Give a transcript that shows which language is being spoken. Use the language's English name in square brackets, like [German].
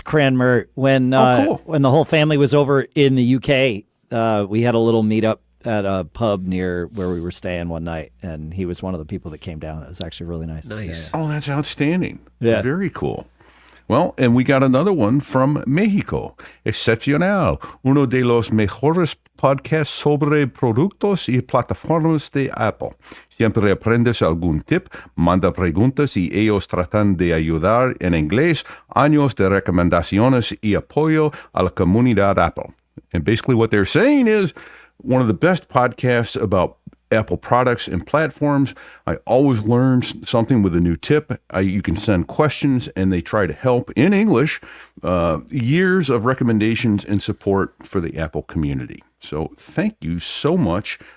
[English] Cranmer when when the whole family was over in the UK. We had a little meetup at a pub near where we were staying one night, and he was one of the people that came down. It was actually really nice. Nice. Oh, that's outstanding. Yeah. Very cool. Well, and we got another one from Mexico. [Spanish] Excepcional. Uno de los mejores podcasts sobre productos y plataformas de Apple. Siempre aprendes algún tip, manda preguntas y ellos tratan de ayudar en inglés. Años de recomendaciones y apoyo a la comunidad Apple. [English] And basically what they're saying is one of the best podcasts about Apple products and platforms. I always learn something with a new tip. You can send questions, and they try to help in English. Years of recommendations and support for the Apple community. So thank you so much